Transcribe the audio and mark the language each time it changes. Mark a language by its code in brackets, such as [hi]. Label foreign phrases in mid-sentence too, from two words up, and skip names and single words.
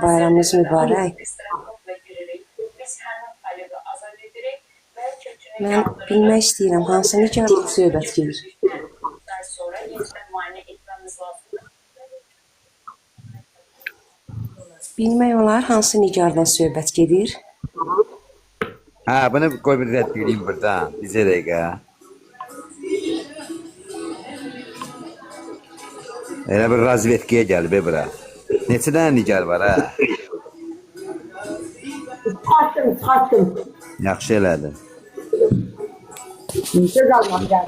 [az] Bayramınız mübarək. Mən bilmək istəyirəm hansı nigardan söhbət gedir. Bilmək olar hansı nigardan söhbət gedir. Ha, [tr] bunu koy bir red gireyim buradan. Bize de gel. [az] Elə bir razvetkiyə gəlib bura. Neçə dənə nigar var ha? Çıxartdım. Yaxşı elədin. Söz almaq gəldim.